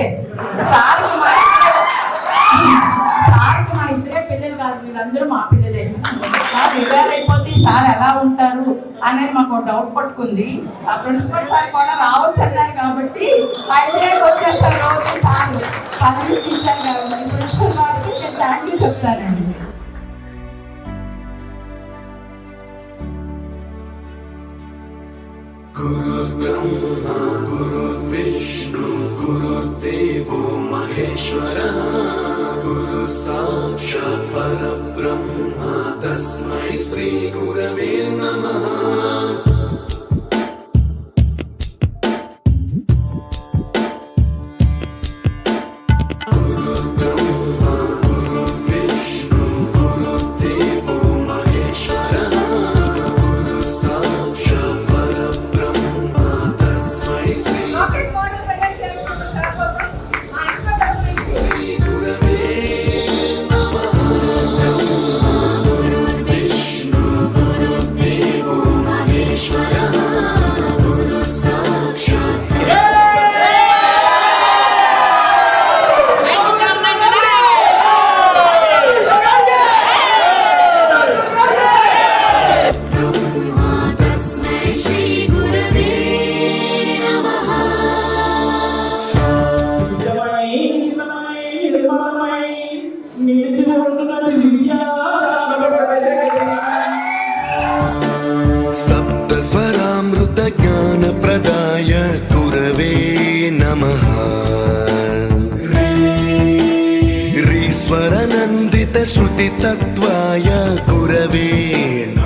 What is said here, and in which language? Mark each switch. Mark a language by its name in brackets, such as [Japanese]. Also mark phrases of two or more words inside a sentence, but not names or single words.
[Telugu] సార్కి మా ఇద్దరే పిల్లలు కాదు, వీళ్ళందరూ మా పిల్లలే. సార్ రిటైర్ అయిపోతే సార్ ఎలా ఉంటారు అనేది మాకు డౌట్ పట్టుకుంది. ఆ ప్రిన్సిపల్ సార్ కూడా రావచ్చు అన్నారు కాబట్టి ఐదుకి వచ్చేస్తారు రోజు సార్ పని ఇచ్చారు కాబట్టి ప్రిన్సిపల్ సార్కి నేను [English] thank you [Telugu] చెప్తానండి. [Sanskrit] गुरुर्ब्रह्मा गुरुर्विष्णु गुरुर्देवो महेश्वरः गुरु साक्षात् परब्रह्मा तस्मै श्री गुरवे नमः. गुरुर्ब्रह्मा गुरुर्विष्णु गुरुर्देवो महेश्वरः गुरु साक्षात् परब्रह्मा तस्मै श्री [English] rocket model present [Telugu] చేస్తున్న సార్ కోసం మా ఇస్రో తరఫు నుంచి [Sanskrit] श्री गुरवे नमः. गुरुर्विष्णु गुरुर्देवो महेश्वरः गुरु साक्षात् ब्रह्मा तस्मै श्री गुरवे नमः. [Telugu] నిజమై నిజమై నిర్మలమై నిలిచి ఉంటున్నది విద్యా [Sanskrit] सप्तस्वरामृत ज्ञानप्रदाय गुरवे नमः. रीश्वरनन्दित श्रुतितत्त्वाय गुरवे